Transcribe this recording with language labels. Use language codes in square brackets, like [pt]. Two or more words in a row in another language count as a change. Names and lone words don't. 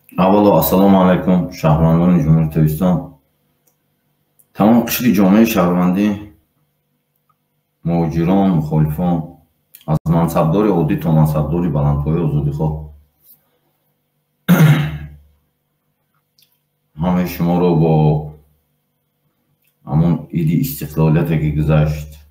[tg] Аввало ассалому алайкум шаҳримандони Ҷумҳурияти Тоҷикистон. Тамом қишли ҷомеа шаҳримандӣ, muҳоҷирон, мухолифон, аз мансабдори оддӣ то мансабдори баландпояи озодихоҳ, ҳамаи шуморо бо ҳамон иди истиқлолияте ки гузашт,